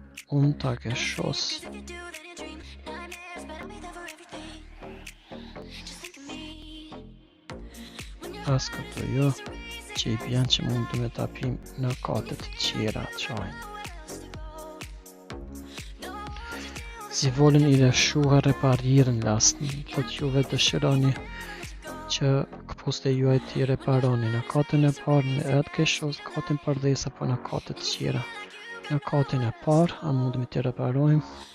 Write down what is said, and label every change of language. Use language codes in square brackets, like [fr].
[de] Untergeschoss. [sq] As këtu jo. Që i bjen që mundemi të pim në katët tjera çajin. [de] Sie wollen ihre Schuhe reparieren lassen. [sq] Thot juve dëshironi që këpuste juaj t'i reparoni në katën e parë, në Erdgeschoss, katën përdhes apo në katët tjera. Në katën e parë, a mundemi t'i reparojmë?